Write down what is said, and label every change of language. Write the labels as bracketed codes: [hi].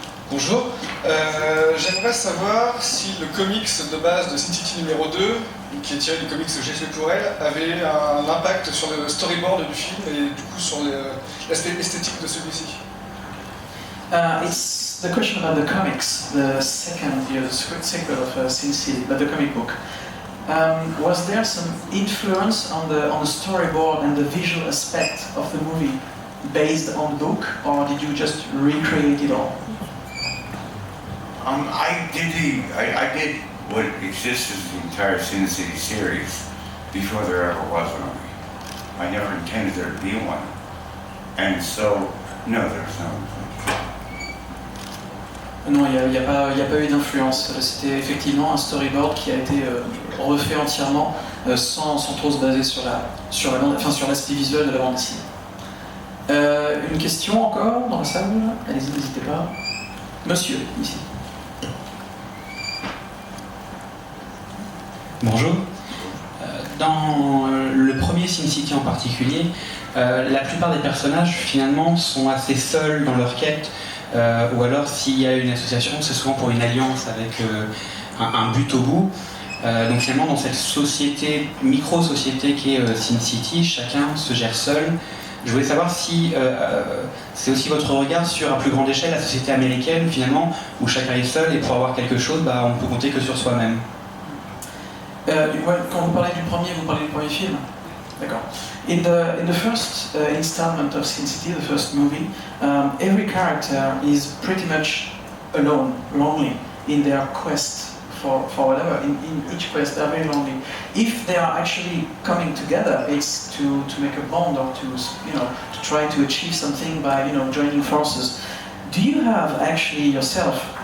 [fr] Bonjour, j'aimerais savoir si le comics de base de Sin City numéro 2, qui est tiré du comics J'ai fait pour elle, avait un impact sur le storyboard du film et du coup sur l'aspect esthétique de celui-ci. [en] It's the question about the comics, the second, the sequel of Sin City, but the comic book. Was there some influence on the storyboard and the visual aspect of the movie based on the book, or did you just recreate it all? I did what exists as the entire Sin City series before there ever was a movie. I never intended there to be one, and so no, there's no influence. [fr] Non, il n'y a pas eu d'influence. C'était effectivement un storyboard qui a été refait entièrement sans trop se baser sur l'aspect visuel de la bande dessinée. Une question encore dans la salle? Allez-y, n'hésitez pas. Monsieur, ici. Bonjour. Dans le premier Sin City en particulier, la plupart des personnages finalement sont assez seuls dans leur quête, ou alors s'il y a une association, c'est souvent pour une alliance avec un but au bout. Donc finalement dans cette société, micro-société qui est Sin City, chacun se gère seul. Je voulais savoir si c'est aussi votre regard sur à plus grande échelle la société américaine finalement, où chacun est seul et pour avoir quelque chose, on peut compter que sur soi-même. Quand vous parlez du premier, vous parlez du premier film? D'accord. [en] In the first installment of Sin City, the first movie, every character is pretty much alone, lonely in their quest for whatever. In each quest, they're very lonely. If they are actually coming together, it's to make a bond or to try to achieve something by joining forces. Do you have actually yourself